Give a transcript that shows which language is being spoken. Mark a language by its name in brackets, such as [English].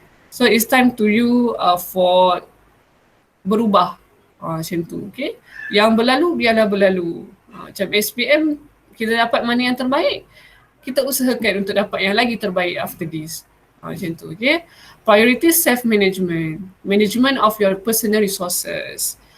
[English] So it's time to you for [Malay] berubah macam tu, [English] okay? [Malay] Yang berlalu biarlah berlalu. Macam SPM, kita dapat mana yang terbaik, kita usahakan untuk dapat yang lagi terbaik [English] after this. [Malay] Macam tu, okay? [English] Priority self-management, management of your personal resources.